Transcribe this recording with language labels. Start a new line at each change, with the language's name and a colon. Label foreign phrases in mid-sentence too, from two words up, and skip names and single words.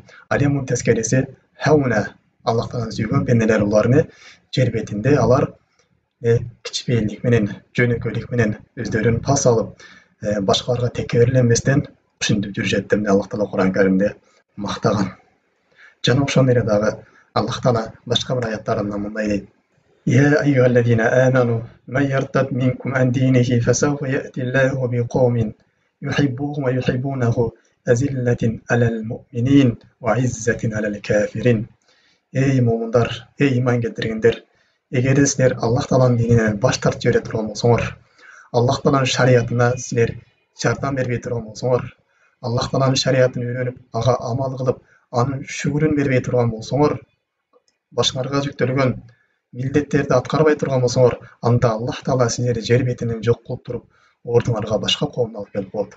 Kyrgyz: Ал эми мунун тескериси хауна, Аллах Тааланын сүйгөн пенделер буларны жер бетинде алар кичпейилдик менен, жөнөкөйлүк менен өздөрүн пас алып, башкаларга текеберленбестен ушинтип жүрүшөт деп Аллах Таала Кур'ан-ы Каримде мактаган. Жана ошондой эле дагы Аллах Таала башка бир аяттарында мындай дейт:
Arabic: يا أيها الذين آمنوا من يرتد منكم عن دينه فسوف يأتي الله بقوم يحبوهم ويحبونه أذلة على المؤمنين وعزة على الكافرين.
Kyrgyz: Эй мүминдер, эй иман келтиргендер, эгер силер Аллах Тааланын дининен баш тартып жибере турган болсоңор, Аллах Тааланын шариятына силер жардам бербей турган болсоңор, Аллах Тааланын шариятын үйрөнүп, ага амал кылып, анын шүгүрүн бербей турган болсоңор, башыңарга жүктөлгөн милдеттерди аткарбай турган болсоңор, анда Аллах Таала силерди жер бетинен жок кылып туруп, ордуңарга башка коомду алып келип коет.